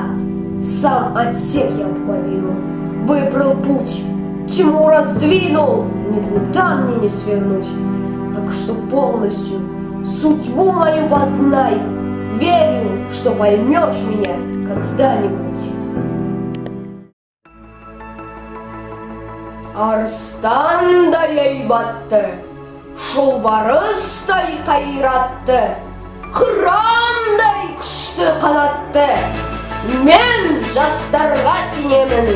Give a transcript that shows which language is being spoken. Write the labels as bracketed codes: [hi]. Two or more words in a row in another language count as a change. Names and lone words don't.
[ru] Сам отсек я пуповину, выбрал путь, тьму раздвинул, ни туда мне не свернуть. Так что полностью судьбу мою познай, верю, что поймешь меня когда-нибудь. [kk] Арыстандай айбатты, шолбарыстай қайратты, қырандай күшті қанатты, мен жастарға сенемін.